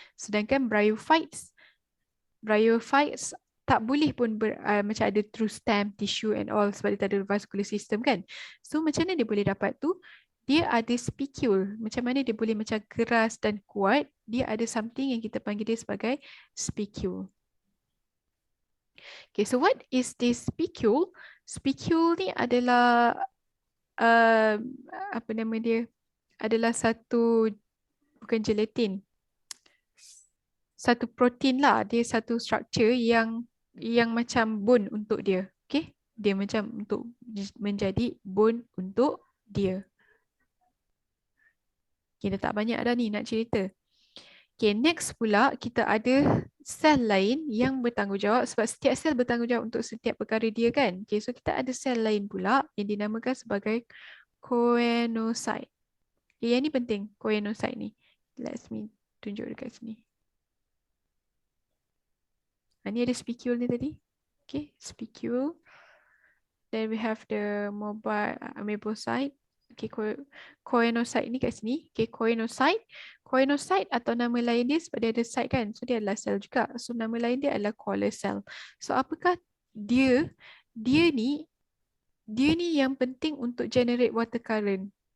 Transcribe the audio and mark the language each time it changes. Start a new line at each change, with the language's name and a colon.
Malay: Sedangkan bryophytes tak boleh pun macam ada
English: through stem, tissue and all
Malay: sebab dia tak ada vascular system kan? So macam mana dia boleh dapat tu? Dia ada spicule. Macam mana dia boleh macam keras dan kuat? Dia ada something yang kita panggil dia sebagai spicule.
English: Okay, so what is this spicule?
Malay: Spicule ni adalah apa nama dia? Adalah satu, bukan gelatin, satu protein lah. Dia satu structure yang macam bone untuk dia. Okay, dia macam untuk menjadi bone untuk dia. Kita tak banyak dah ni nak cerita. Okay, next pula kita ada sel lain yang bertanggungjawab sebab setiap sel bertanggungjawab untuk setiap perkara dia kan. Okay, so kita ada sel lain pula yang dinamakan sebagai choanocyte. Okay, yang ni penting, choanocyte ni.
English: Let me
Malay: tunjuk dekat sini. Ni ada spicule ni tadi. Okay, spicule.
English: Then we have the mobile amebocyte.
Malay: Okay, choanocyte ni kat sini. Okay, choanocyte. Choanocyte atau nama lain dia sebab dia ada site kan. So dia adalah sel juga. So nama lain dia adalah Kohler cell. So apakah dia? Dia ni yang penting untuk
English: generate water current.